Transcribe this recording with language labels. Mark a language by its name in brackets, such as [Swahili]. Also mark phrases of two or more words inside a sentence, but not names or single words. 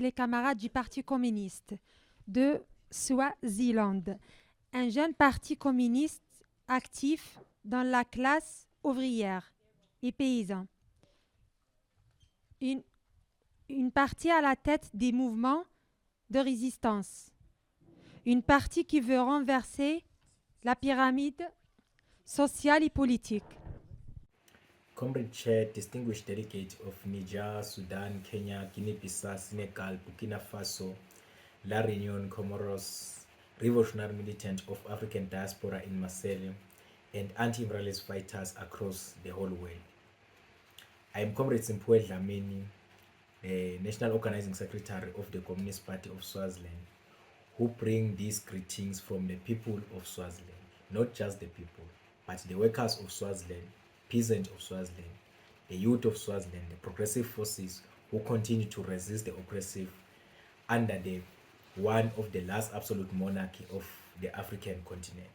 [French] les camarades du Parti communiste de Swaziland, un jeune parti communiste actif dans la classe ouvrière et paysan. Une partie à la tête des mouvements de résistance. Une partie qui veut renverser la pyramide sociale et politique. [English] Comrade Chair, distinguished delegate of Niger, Sudan, Kenya, Guinea-Bissau, Senegal, Burkina Faso, La Réunion, Comoros, revolutionary militant of African diaspora in Marseille, and anti-imperialist fighters across the whole world. I am Comrade Simpue Dlamini, the National Organizing Secretary of the Communist Party of Swaziland, who bring these greetings from the people of Swaziland, not just the people, but the workers of Swaziland, peasants of Swaziland, the youth of Swaziland, the progressive forces who continue to resist the oppressive under the one of the last absolute monarchy of the African continent.